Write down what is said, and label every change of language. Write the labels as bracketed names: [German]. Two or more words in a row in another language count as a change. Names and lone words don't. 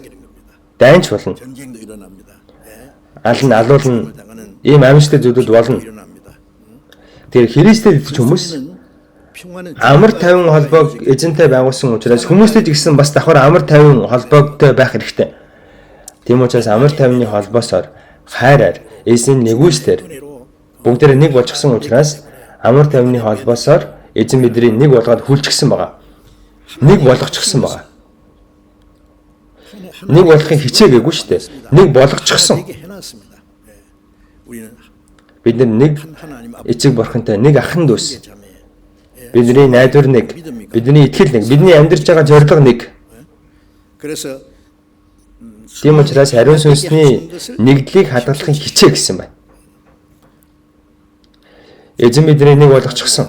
[Mongolian] Дайнч болно. [Korean] 전쟁도 일어납니다. 예? [Mongolian] Аль нь алуулна ийм амьсгалтай зүйлүүд болно. [Korean] 일어납니다. [Mongolian] Тэр Христэд итгэж хүмүүс [Korean] 평안은 [Mongolian] амар тайван холбоог эзэнтэй байгуулсан учраас хүмүүстэй ч гэсэн бас давхар амар тайван холбоогтой байх хэрэгтэй. Тийм учраас амар тайвны холбоосоор хайраар эзэн нэгүслэр бүгдээ нэг болчихсон учраас амар тайвны холбоосоор эзэн бидний нэг болгоод хүлчихсэн байгаа. Нэг болгочихсон байгаа. Нэг болохыг хичээгээгүй шүү дээ. Нэг болгочихсон. [Korean] 되게 해놨습니다. 예. 우리는 [Mongolian] Бид нэг [Korean] 한 하나님 [Mongolian] эцэг бурхантай нэг ахын дүүс. [Korean] 자매. [Mongolian] Бидний найдвар нэг, бидний итгэл нэг, бидний амьдарч байгаа зорилго нэг. [Korean] 그래서 [Mongolian] Тийм учраас ариун сүнсний нэгдлийг хадгалахын хичээ гэсэн байна. Эзэн бидний нэг болгочихсон.